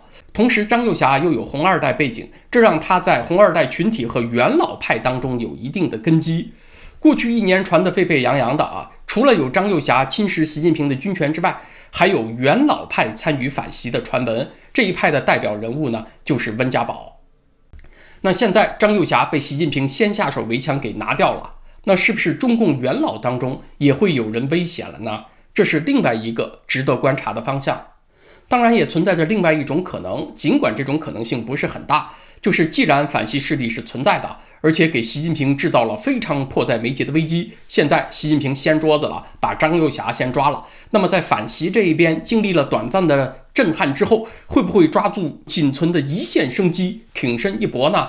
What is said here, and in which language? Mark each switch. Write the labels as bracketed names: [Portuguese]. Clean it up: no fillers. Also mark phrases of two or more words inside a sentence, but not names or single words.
[Chinese] 同時張幼霞又有紅二代背景，這讓他在紅二代群體和元老派當中有一定的根基。過去1年傳得沸沸揚揚的除了有張幼霞侵蝕習近平的軍權之外，還有元老派參與反習的傳聞。這一派的代表人物呢，就是溫家寶。那現在張幼霞被習近平先下手為強給拿掉了，那是不是中共元老當中也會有人危險了呢？這是另外一個值得觀察的方向。當然也存在着另外一種可能，儘管這種可能性不是很大，就是既然反習勢力是存在的，而且給習近平制造了非常迫在眉睫的危機，現在習近平掀桌子了，把張幼霞先抓了，那么在反習這一邊經歷了短暫的震撼之後，會不會抓住僅存的一線生機，挺身一搏呢？